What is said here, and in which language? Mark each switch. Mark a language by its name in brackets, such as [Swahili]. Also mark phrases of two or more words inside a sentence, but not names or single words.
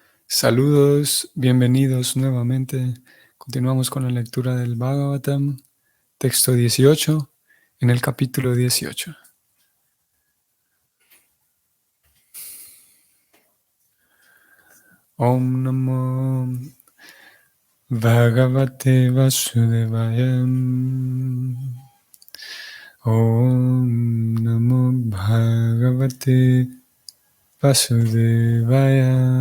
[Spanish] Saludos, bienvenidos nuevamente. Continuamos con la lectura del Bhagavatam, texto 18, en el capítulo 18. [Sanskrit] Om Namo Bhagavate Vasudevaya. Om Namo Bhagavate Vasudevaya.